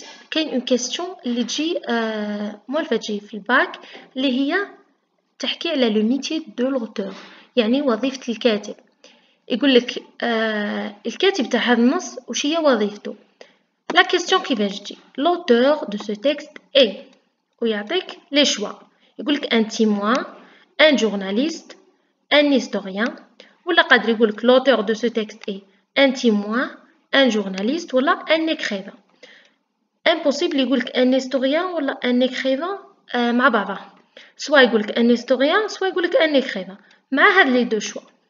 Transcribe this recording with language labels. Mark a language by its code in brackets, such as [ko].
[ar] كاين [fr] une question [ar] اللي تجي مولفة تجي في الباك, اللي هي تحكي على [fr] le métier de l'auteur, [ar] يعني وظيفة الكاتب. يقول لك الكاتب تاع هذا النص وش هي وظيفته. [fr] La question [ar] كيفاش تجي, [fr] l'auteur de ce texte est, [ar] ويعطيك [fr] les choix. يقول لك un témoin, un journaliste, un historien, [ar] ولا قادر يقول لك [fr] l'auteur de ce texte est un témoin, un journaliste ولا un écrivain. [ar] impossible يقول لك un historien ولا un écrivain مع بعضها, سواء يقول لك un historien سواء يقول لك un écrivain مع هاد [fr] لي دو شوا.